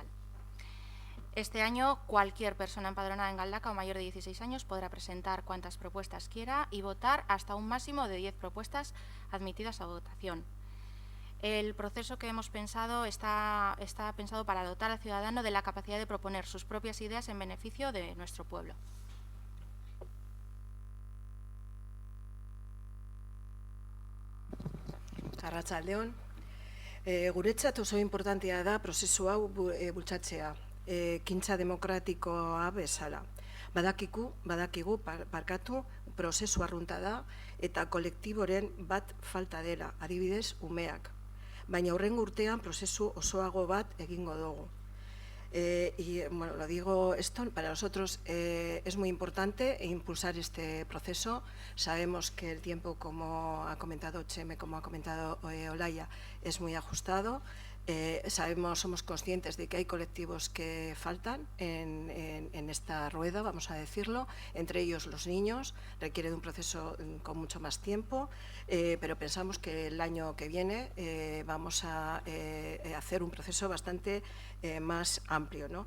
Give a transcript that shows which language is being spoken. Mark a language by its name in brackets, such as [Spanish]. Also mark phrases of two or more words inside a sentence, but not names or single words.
[Spanish] Este año, cualquier persona empadronada en Galdakao mayor de 16 años podrá presentar cuantas propuestas quiera y votar hasta un máximo de 10 propuestas admitidas a votación. El proceso que hemos pensado está pensado para dotar al ciudadano de la capacidad de proponer sus propias ideas en beneficio de nuestro pueblo. [Basque] Arratsaldeon. Guretzat oso importantea da prozesu hau bultzatzea, ekintza demokratikoa bezala. Badakigu, prozesu arrunta da eta kolektiboren bat falta dela, adibidez umeak. Baina hurrengo urtean prozesu osoago bat egingo dugu. [Spanish] Y bueno, lo digo esto, para nosotros es muy importante impulsar este proceso. Sabemos que el tiempo, como ha comentado Cheme, como ha comentado Olaya, es muy ajustado. Somos conscientes de que hay colectivos que faltan en esta rueda, vamos a decirlo, entre ellos los niños, requiere de un proceso con mucho más tiempo, pero pensamos que el año que viene vamos a hacer un proceso bastante más amplio, ¿no?